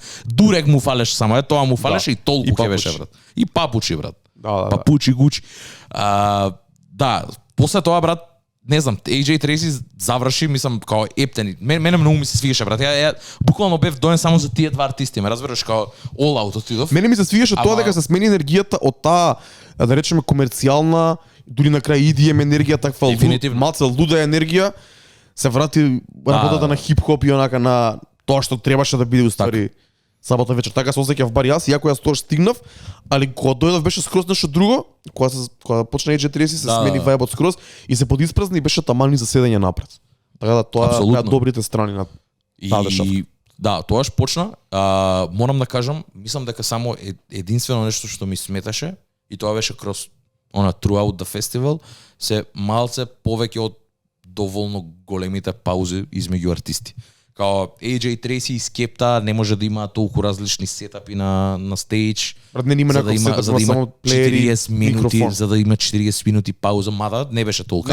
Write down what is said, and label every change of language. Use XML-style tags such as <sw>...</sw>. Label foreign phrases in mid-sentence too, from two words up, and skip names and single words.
<mk>Дурек му фалеше само, тоа му фалеше и толку ќе беше, брат. И папучи, брат. Папучи, гучи. Да, после тоа, брат, не знам, AJ Трейси заврши, мислам, као ептен. Мене многу ми се свигаше, брат. Ја буквално бев доен само за тие два артисти, ме разбираш, као</mk> <en>all out</en> <mk>отидов. Мене ми се свигаше тоа дека се смени енергијата од таа, да речеме, комерцијална, дури на крај EDM енергија, таква малце луда енергија, се врати работата на хип-хоп и онака на тоа што требаше да биде уствари сабота вечер. Така се осеќав бар јас, иако јас тоа стигнав, али кога дојдов беше скроз нешто друго, кога почна AJ Трейси се смени вајбот скроз и се подиспразни и беше таман за седење напред. Така да тоа беа добрите страни на таа дешавка. Да, тоаш почна. Морам да кажам, мислам дека само единствено нешто што ми сметаше и тоа беше кроз</mk> <en>throughout the festival,</en> <mk>се малце повеќе од доволно големите паузи измеѓу артисти. Као AJ Трейси и Скепта не може да има толку различни сетапи на стејдж. Брат, не има некој сетап, за да има само плеери, 40 минути, за да има 40 минути пауза, мада не беше толку,</mk>